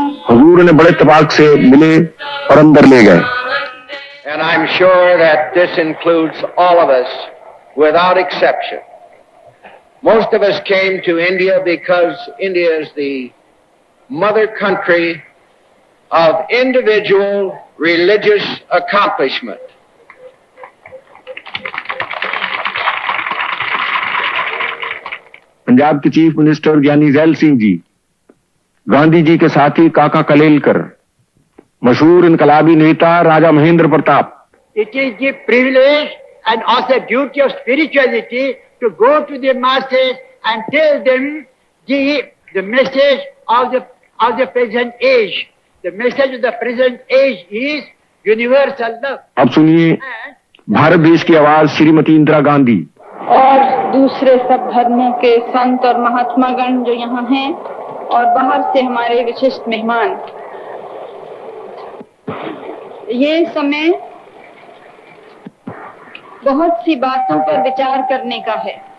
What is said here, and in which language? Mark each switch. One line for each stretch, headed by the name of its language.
Hindi: हुजूर ने बड़े इत्तेफाक से मिले और अंदर ले गए।
English: And I'm sure that this includes all of us without exception. Most of us came to India because India is the mother country of individual religious accomplishment.
Hindi: Punjab के चीफ मिनिस्टर ज्ञानी जैल सिंह जी, गांधी जी के साथी काका कलेलकर, मशहूर इनकलाबी नेता राजा Mahendra Pratap.
English: It is the privilege and also duty of spirituality to go to the masses and tell them the message of the present age. The message of the present age is universal love.
Hindi: अब सुनिए भारत देश की आवाज श्रीमती इंदिरा गांधी और दूसरे सब धर्मों के संत और महात्मागण जो यहाँ हैं और बाहर से हमारे विशिष्ट मेहमान। ये समय बहुत सी बातों पर विचार करने का है।